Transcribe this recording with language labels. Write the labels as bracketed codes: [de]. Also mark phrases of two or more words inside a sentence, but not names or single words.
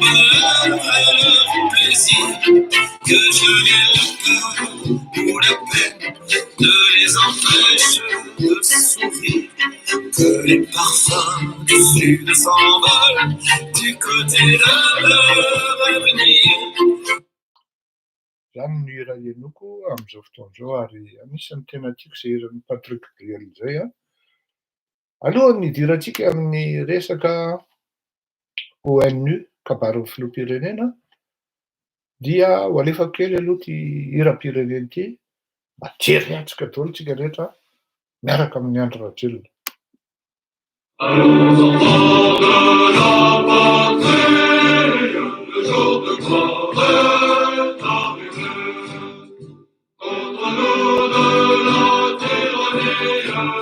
[fr] bonheur, à leur plaisir, que je vienne le cœur ou la peine ne les empêche de sourire, que les parfums du sud s'envolent du côté de leur avenir. [mg] Zany ny hira henoko amin'izao fotoan'izao ary anisan'ny tena tiako izay hiran'ny Patrick Bruel izay. Alohan'ny hidirantsika amin'ny resaka ONU, kabaron'ny filoham-pirenena, dia ho alefa kely aloha ty hira-pirenena ity, mba jery antsika daholo tsika rehetra miaraka amin'ny Andry Rajoelina. [fr] Allons enfants de la patrie, le jour de gloire est arrivé. Contre nous de la tyrannie,